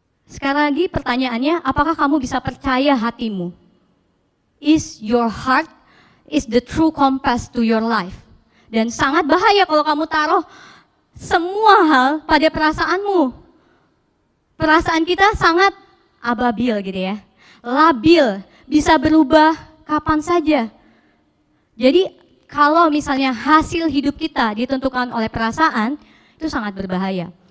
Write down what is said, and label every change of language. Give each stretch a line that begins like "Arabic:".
Indonesian: Sekali lagi pertanyaannya, apakah kamu bisa percaya hatimu?
English: Is your heart is the true compass to your life?
Indonesian: Dan sangat bahaya kalau kamu taruh semua hal pada perasaanmu. Perasaan kita sangat ababil gitu ya, labil, bisa berubah kapan saja. Jadi kalau misalnya hasil hidup kita ditentukan oleh perasaan, itu sangat berbahaya.